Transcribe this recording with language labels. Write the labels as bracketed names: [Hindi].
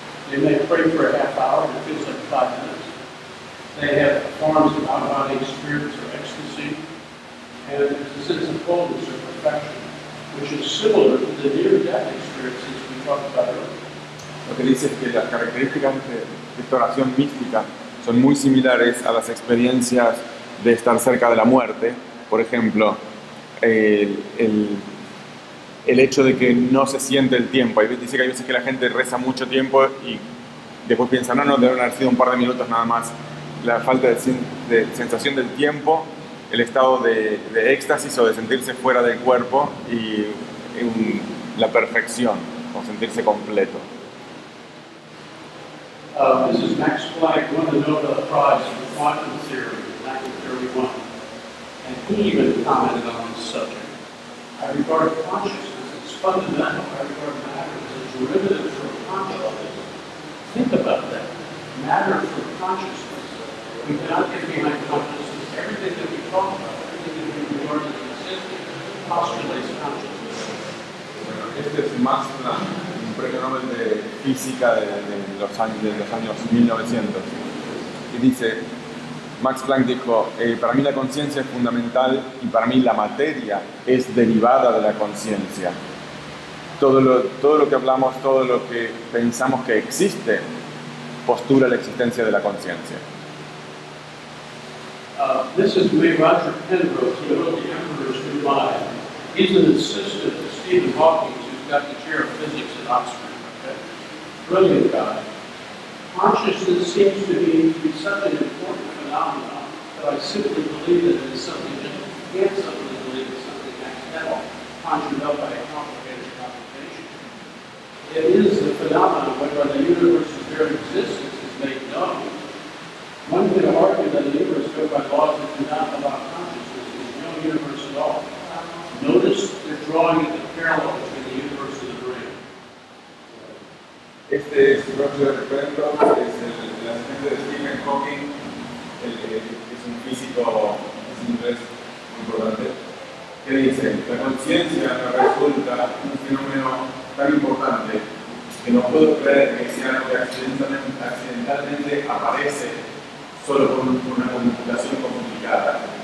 [English] They may pray for a half hour, and it feels like 5 minutes. They have forms of out-of-body experience or ecstasy, and there's a sense of wholeness or perfection, which is similar to the near-death experiences we talked about earlier. [Spanish] Lo que dice es que las características de esta oración mística son muy similares a las experiencias de estar cerca de la muerte. Por ejemplo, el hecho de que no se siente el tiempo. Dice que hay veces que la gente reza mucho tiempo y después piensa, no, deben haber sido un par de minutos nada más. La falta de sensación del tiempo, el estado de éxtasis o de sentirse fuera del cuerpo y la perfección, o sentirse completo. [English] This is Max Planck, won the Nobel Prize for quantum theory in 1931, and he even commented on this subject. I regard consciousness as fundamental. I regard matter as a derivative from consciousness. Think about that. Matter from consciousness. We cannot get behind consciousness. Everything that we talk about, everything that we regard as existing, postulates consciousness. [Spanish] Bueno, este es Max Planck, un premio Nobel de física de los años 1900. Y dice, Max Planck dijo, para mí la conciencia es fundamental y para mí la materia es derivada de la conciencia. Todo lo que hablamos, todo lo que pensamos que existe, postula la existencia de la conciencia. [English] This is Roger Penrose, who wrote The Emperor's New Mind. He's an assistant to Stephen Hawking, who's got the chair of physics at Oxford. Okay? Brilliant guy. Consciousness seems to be such an important phenomenon that I simply believe that it is something that you can't simply believe it's something accidental, conjured up by a complicated computation. it is the phenomenon whereby the universe's very existence is made known. One could argue that the universe goes by laws that do not allow consciousness. There's no universe at all. Notice they're drawing the parallel between the universe and the brain. [Spanish] Este próximo recuerdo es el asistente de Stephen Hawking, que es un físico inglés muy importante, que dice: la conciencia me resulta un fenómeno tan importante que no puedo creer que sea algo que accidentalmente aparece solo con una computación complicada.